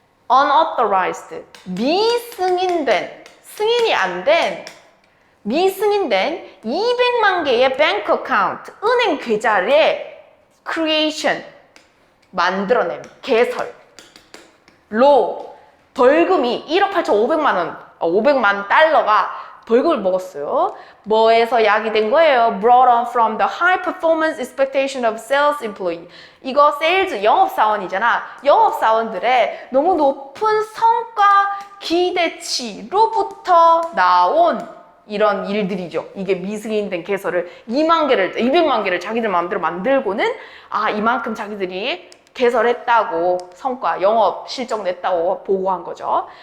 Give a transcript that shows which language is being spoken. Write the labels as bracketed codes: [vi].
[ko] unauthorized, 미승인된, 승인이 안 된, 미승인된 200만 개의 bank account, 은행 계좌의 creation, 만들어냄, 개설. 로 벌금이 1억 8,500만 원, 500만 달러가 벌금을 먹었어요. 뭐에서 야기된 거예요? [en] Brought on from the high performance expectation of sales employee. [ko] 이거 세일즈, 영업사원이잖아. 영업사원들의 너무 높은 성과 기대치로부터 나온 이런 일들이죠. 이게 미승인된 개설을 200만 개를 자기들 마음대로 만들고는 이만큼 자기들이 개설했다고, 성과, 영업 실적 냈다고 보고한 거죠.